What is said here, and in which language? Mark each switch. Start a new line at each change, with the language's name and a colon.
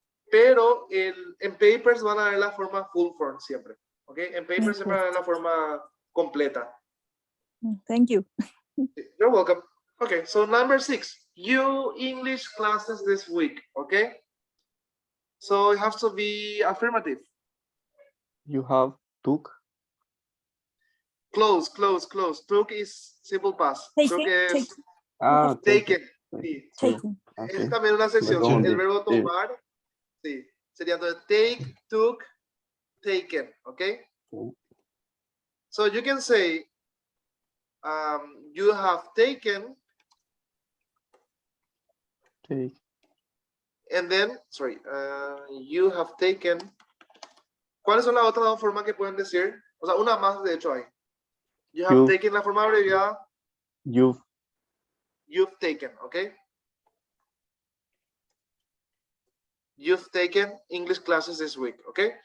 Spanish: Pero en papers van a ver la forma full form siempre, ¿ok? En papers siempre van a ver la forma completa.
English: Thank you. You're welcome. Okay, so number 6, you English classes this week, okay? So it has to be affirmative. You have took. Close. Took is simple past. Taken,
Spanish: Took es
English: taken. Ah, taken. taken.
Spanish: Sí.
English: Taken. Ok.
Spanish: Es también una sección. confundí. El verbo Sí. tomar, sí. Sería entonces take, took, taken, okay? Sí.
English: So you can say, you have taken, Take. and then, sorry, you have taken.
Spanish: ¿Cuáles son las otras dos formas que pueden decir? O sea, una más de hecho hay.
English: You have You've-
Spanish: taken la forma abreviada,
English: You've. you've taken, ¿ok? You've taken English classes this week, ¿ok?